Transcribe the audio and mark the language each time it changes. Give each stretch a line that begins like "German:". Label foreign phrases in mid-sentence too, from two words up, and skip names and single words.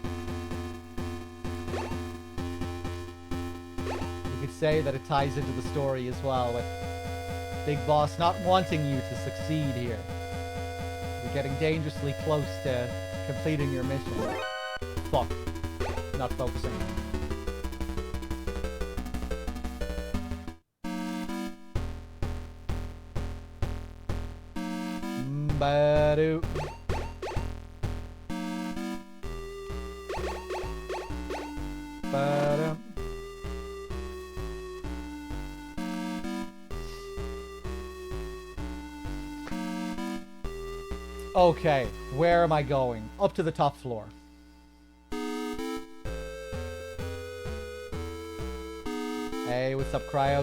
English: You could say that it ties into the story as well, with Big Boss not wanting you to succeed here. You're getting dangerously close to completing your mission. Fuck. Not focusing. Ba-do. Ba-dum. Okay, where am I going? Up to the top floor. Hey, what's up, Cryos?